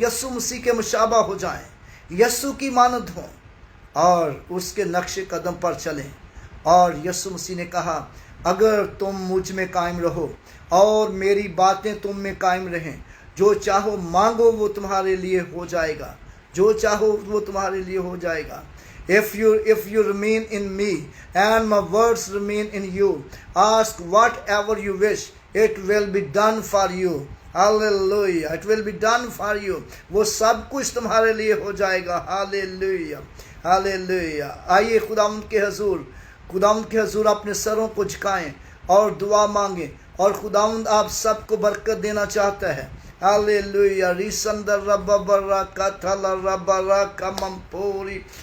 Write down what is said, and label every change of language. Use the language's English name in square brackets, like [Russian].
[Urdu] مسیح کے مشابہ ہو جائیں، یسوع کی مانند ہوں، اور اس کے نقش قدم پر چلیں۔ اور یسوع مسیح نے کہا اگر تم مجھ میں قائم رہو اور میری باتیں تم میں قائم رہیں، جو چاہو مانگو وہ تمہارے لیے ہو جائے گا، جو چاہو وہ تمہارے لیے ہو جائے گا۔ [English] If you remain in me and my words remain in you, ask whatever you wish, it will be done for you. Hallelujah, it will be done for you. [Urdu] وہ سب کچھ تمہارے لیے ہو جائے گا۔ [English] Hallelujah, Hallelujah. [Urdu] آئیے خداوند کے حضور اپنے سروں کو جھکائیں اور دعا مانگیں، اور خداوند آپ سب کو برکت دینا چاہتا ہے۔ ہاللویا۔ ریسندر رب برا کتھل رب را کمم پوری